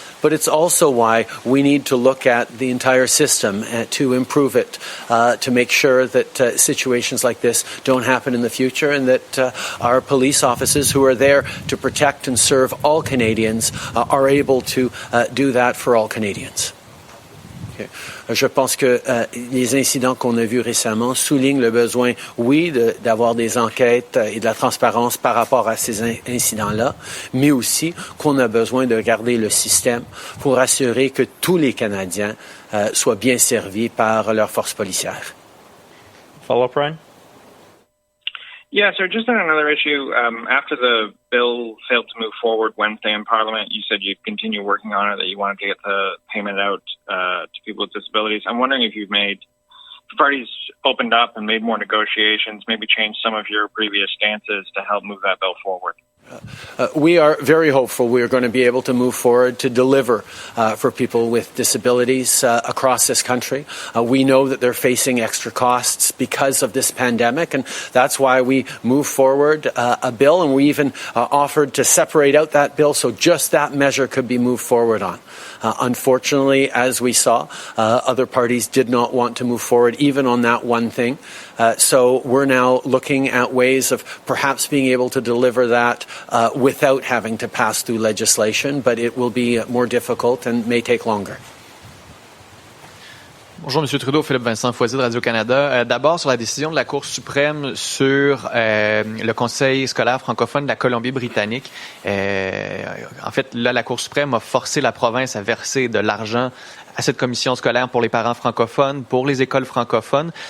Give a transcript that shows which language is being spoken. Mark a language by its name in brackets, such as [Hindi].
[English] But it's also why we need to look at the entire system to improve it, to make sure that situations like this don't happen in the future, and that our police officers who are there to protect and serve all Canadians are able to do that for all Canadians. Okay. [French] Je pense que les incidents qu'on a vus récemment soulignent le besoin, oui, d'avoir des enquêtes et de la transparence par rapport à ces incidents-là, mais aussi qu'on a besoin de garder le système pour assurer que tous les Canadiens soient bien servis par leurs forces policières. [English] Follow-up, Ryan? Yeah, sir, just on another issue, after the bill failed to move forward Wednesday in Parliament, you said you'd continue working on it, that you wanted to get the payment out to people with disabilities. I'm wondering if the parties opened up and made more negotiations, maybe changed some of your previous stances to help move that bill forward. We are very hopeful we are going to be able to move forward to deliver for people with disabilities across this country. We know that they're facing extra costs because of this pandemic, and that's why we moved forward a bill, and we even offered to separate out that bill so just that measure could be moved forward on. Unfortunately, as we saw, other parties did not want to move forward even on that one thing. So we're now looking at ways of perhaps being able to deliver that without having to pass through legislation, but it will be more difficult and may take longer. [French] Bonjour, M. Trudeau. Philippe Vincent Foisy de Radio-Canada. D'abord, sur la décision de la Cour suprême sur le Conseil scolaire francophone de la Colombie-Britannique. En fait, là, la Cour suprême a forcé la province à verser de l'argent à cette commission scolaire pour les parents francophones, pour les écoles francophones.